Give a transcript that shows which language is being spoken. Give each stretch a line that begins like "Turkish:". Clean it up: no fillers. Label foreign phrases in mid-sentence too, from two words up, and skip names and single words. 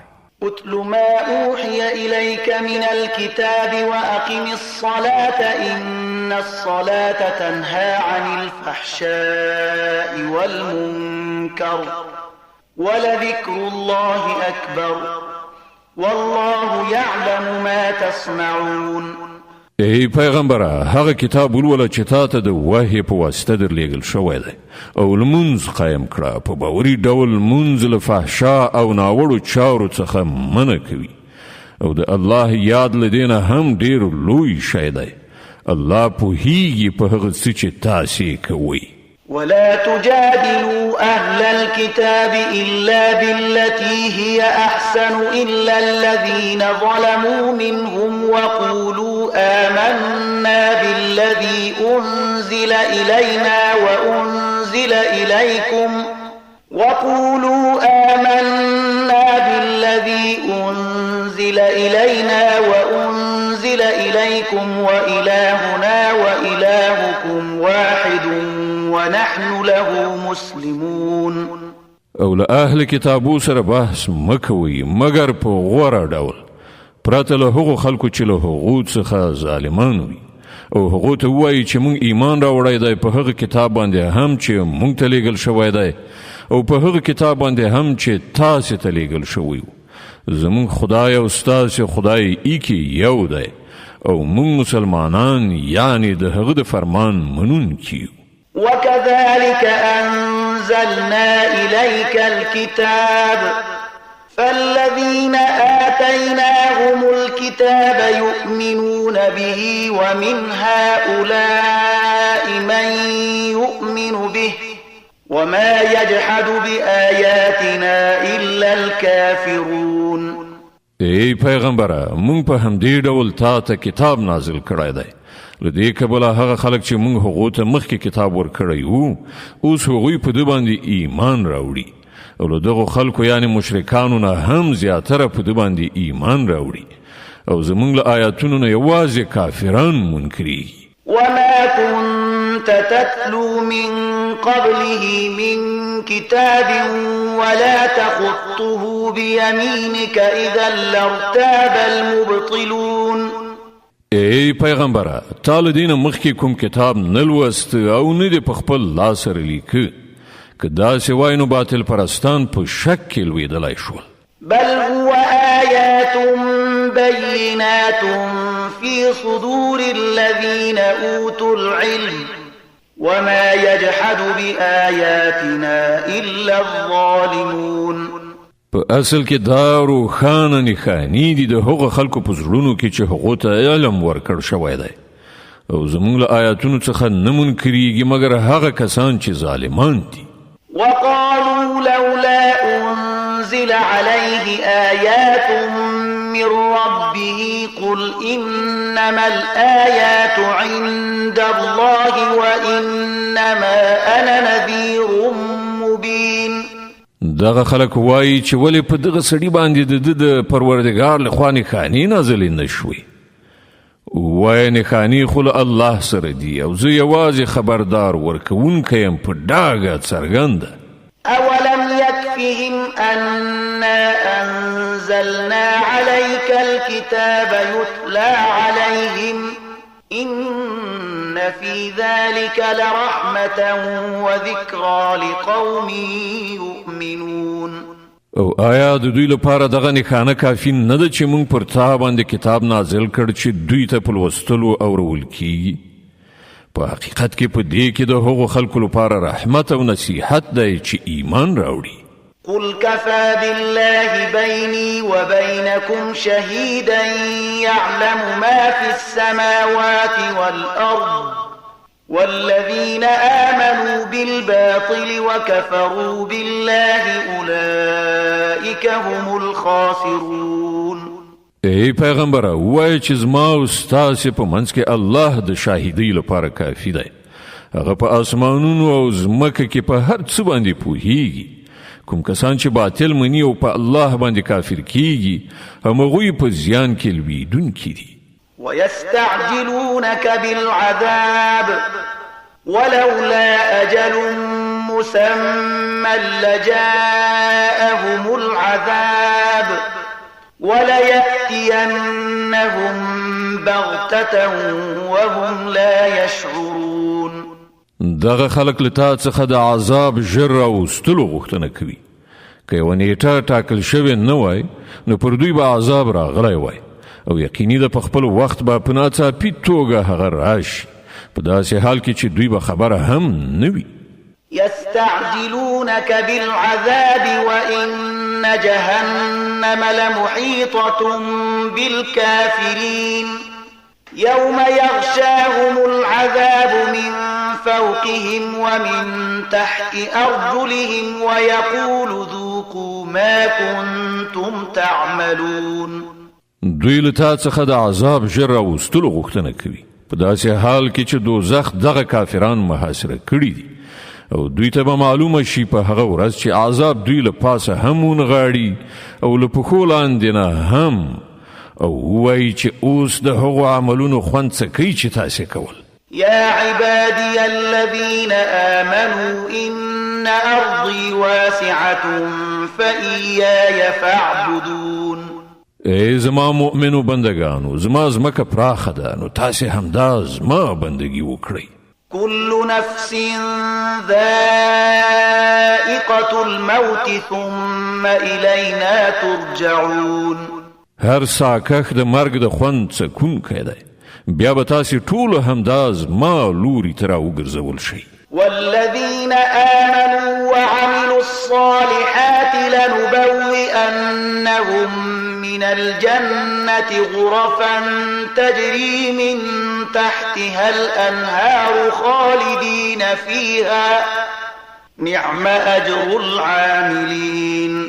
Arabic: اتل ما أوحي إليك من الكتاب وأقم الصلاة إن الصلاة تنهى عن الفحشاء والمنكر ولذكر الله أكبر والله يعلم ما تصنعون.
Pashto: ای پیغمبره، هغه کتاب ولوله چې تا ته د وحی په واسطه درلیږل شوی دی، او لمونځ قایم کړه. په باوري ډول لمونځ له فحشا او ناوړو چارو څخه منع کوي، او د الله یاد له دې نه هم ډېر لوی شی دی. الله پوهیږي په هغه څه چې تاسې کوئ.
Arabic: ولا تجادلوا أهل الكتاب إلا بالتي هي أحسن إلا الذين ظلموا منهم وقولوا آمنا بالذي أنزل إلينا وأنزل إليكم وإلهنا وإلهكم واحد ونحن له مسلمون.
Pashto: او له اهل کتابو سره بحث مکوي مگر په غوره ډول، پرته له هغو خلکو چې له هغو څخه ظالمان وي، او هغو ته ووایي چې مونږ ایمان راوړی دی په هغه کتاب باندې هم چې مونږ ته لیږل شوی دی، او په هغه کتاب باندې هم چې تاسې ته لیږل شوی و. زمونږ خدای او ستاسې خدای ایکې یو دی، او مونږ مسلمانان یعنی د هغه د فرمان منونکي یو.
Arabic: وكذلك أنزلنا إليك الكتاب فالذين آتيناهم الكتاب يؤمنون به ومن هؤلاء من يؤمن به وما يجحد بآياتنا إلا الكافرون.
Pashto: ای پیغمبره، مونږ په همدې ډول تا ته کتاب نازل کړی دی. له دې کبله هغه خلک چې مونږ هغو ته مخکې کتاب ورکړی وو، اوس هغوی په ده باندې ایمان راوړي، او له دغو خلکو یعنې مشرکانو نه هم زیاتره په ده باندې ایمان راوړي، او زمونږ له آیاتونو نه یوازې کافران منکرېږي.
Arabic: وما كنت كنت تتلو من قبله من كتاب ولا تخطه بيمينك إذا لارتاب المبطلون.
Pashto: ای پیغمبره تعالی دین مخکې کوم کتاب نلوست او نه دی په خپل لاس سره لیکه که داسې وای نو باطل پرستان په شک کې لویدلی شول.
Arabic: بل هو آيات بينات في صدور الذين أوتوا العلم وما يجحد بآياتنا إلا الظالمون.
Pashto: په اصل کې دا روښانه نښانې دي د هغو خلکو په زړونو کې چې هغو ته علم ورکړ شوی دی او زموږ له آیاتونو څخه نه منکریږي مګر هغه کسان چې ظالمان دي.
Arabic: وقالوا لولا أنزل عليه آيات من ربه قل إنما الآيات عند الله وإنما أنا نذير مبين.
Pashto: دغه خلک وایي چې ولې په دغه سړي باندې د پروردګار لخوا نښانې نازلې نه شوې. وایي نښانې خو له الله سره دي او زه یوازې خبردار ورکوونکی یم په ډاګه څرګنده.
Arabic: أولم يكفهم أنا أنزلنا عليك الكتاب يتلى عليهم إن في ذلك لرحمة وذكرى لقوم يؤمنون.
Pashto: او آیا د دوی لپاره دغه نښانه کافي نه ده چې موږ پر تا باندې کتاب نازل کړ چې دوی ته په لوستلو اورول کیږي؟ په حقیقت کې په دې کې د هغو خلکو لپاره رحمت او نصیحت دی چې ایمان راوړي.
Arabic: قل كفى بالله بيني وبينكم شهيدا يعلم ما في السماوات والأرض والذين آمنوا بالباطل وكفروا بالله أولئك هم الخاسرون.
Pashto: ای پیغمبره وایي چې زما او ستاسې په منځ کې الله د شاهدۍ لپاره کافي دی. هغه په آسمانونو او ځمکه کې په هر څه باندې پوهیږي. کوم کسان چې باطل مني او په الله باندې کافر کیږي همغوی په زیان کې لویدونکي دي.
Arabic: ويستعجلونك بالعذاب ولولا أجل مسمى لجاءهم العذاب وليأتينهم بغتة وهم لا يشعرون.
Pashto: دغه خلق لتا څخه د عذاب ژر راوستلو غوښتنه کوي. که یوه نیټه ټاکل شوې نه وای نو پر دوی به عذاب راغلی وای او یقیني ده په خپل وخت به په ناڅاپي توګه هغه راشي په داسې حال کې چې دوی به خبره هم نه وي.
Arabic: يستعجلونك بالعذاب وإن جهنم لمحيطة بالكافرين يوم يغشاهم العذاب من فوقهم ومن تحت أرجلهم ويقول ذوقوا ما كنتم تعملون.
Pashto: دوی له تا څخه د عذاب ژر راوستلو غوښتنه کوي په داسې حال کې چې دوزخ دغه کافران محاصره کړي دي او دوی ته به معلومه شي په هغه ورځ چې عذاب دوی له پاسه هم ونغاړي او له پښو لاندې نه هم او وایي چې اوس د هغو عملونو خوند څه کوي چې تاسې کول.
Arabic: يا عبادي الذين آمنوا إن أرضي واسعة فإياي فاعبدون.
Pashto: ای زما مؤمنو بندگانو زما ځمکه پراخه ده نو تاسې همدا زما بندگی وکړئ.
Arabic: كل نفس ذائقة الموت ثم إلينا ترجعون.
Pashto: هر ساکخ د مرګ د خوند څکونکی دی بیا به تاسې ټولو همدا زما لوري ته راوګرځول شئ.
Arabic: والذين آمنوا وعملوا الصالحات لنبوئنهم من الجنة غرفا تجري من تحتها الأنهار خالدين فيها نعم أجر العاملين.